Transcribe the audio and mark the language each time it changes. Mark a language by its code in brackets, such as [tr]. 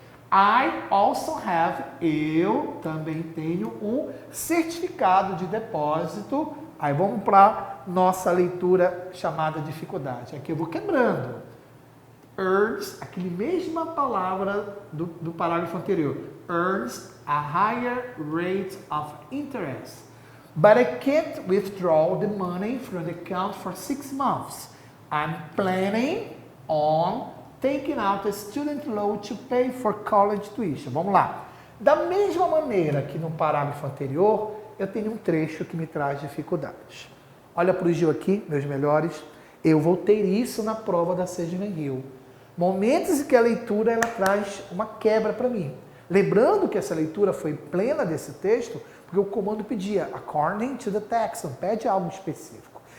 [en] I also have, [pt] eu também tenho um certificado de depósito. Aí vamos para nossa leitura chamada dificuldade. Aqui eu vou quebrando. Earns, aquela mesma palavra do parágrafo anterior. [en] Earns a higher rate of interest. But I can't withdraw the money from the account for 6 months. I'm planning on taking out a student loan to pay for college tuition. [pt] Vamos lá. Da mesma maneira que no parágrafo anterior, eu tenho um trecho que me traz dificuldades. Olha para o Gil aqui, meus melhores. Eu vou ter isso na prova da Seja Rio. Momentos em que a leitura ela traz uma quebra para mim. Lembrando que essa leitura foi plena desse texto, porque o comando pedia [en] according to the text, [pt] pede algo específico.